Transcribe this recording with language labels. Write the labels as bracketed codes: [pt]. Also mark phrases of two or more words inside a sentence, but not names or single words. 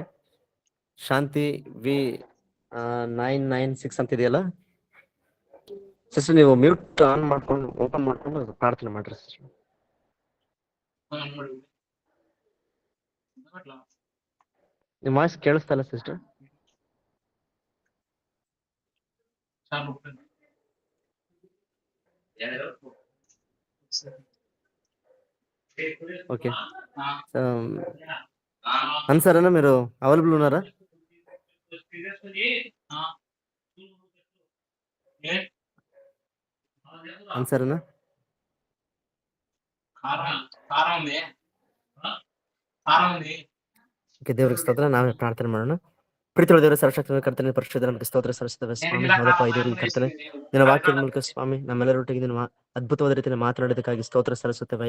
[kn] ಶಾಂತಿ V996 ಅಂತ ಇದೆಯಲ್ಲ ಸಿಸ್ಟರ್, ನೀವು [en] mute on [kn] ಮಾಡ್ಕೊಂಡು ಓಪನ್ ಮಾಡ್ಕೊಂಡು ಪ್ರಾರ್ಥನೆ ಮಾಡ್ರಿ ಸಿಸ್ಟರ್. ನಿಮ್ಮ ವಾಯ್ಸ್ ಕೇಳಿಸ್ತಾ ಇಲ್ಲ ಸಿಸ್ಟರ್. [te] ఓకే అన్సారేనా మీరు అవైలబుల్ ఉన్నారా? అన్సారేనా? [kn] ಓಕೆ, ದೇವರಿಗೆ ಸ್ತೋತ್ರ. ನಾವೇ ಪ್ರಾರ್ಥನೆ ಮಾಡೋಣ. ಪ್ರೀತಿಯ ದೇವರ ಸರ್ವಶಕ್ತನ ಕರ್ತನೆ, ಪರಿಶುದ್ಧ ನಮಗೆ ಸ್ತೋತ್ರ ಸಲ್ಲಿಸುತ್ತೇವೆ ಸ್ವಾಮಿ. ಹೌದಪ್ಪ, ಐದು ಕರ್ತನೆ ನಿನ್ನ ವಾಕ್ಯದ ಮೂಲಕ ಸ್ವಾಮಿ ನಮ್ಮೆಲ್ಲರೊಟ್ಟಿಗೆ ನಿನ್ನ ಅದ್ಭುತವಾದ ರೀತಿಯಲ್ಲಿ ಮಾತನಾಡೋದಕ್ಕಾಗಿ ಸ್ತೋತ್ರ ಸಲ್ಲಿಸುತ್ತೇವಯ್ಯ.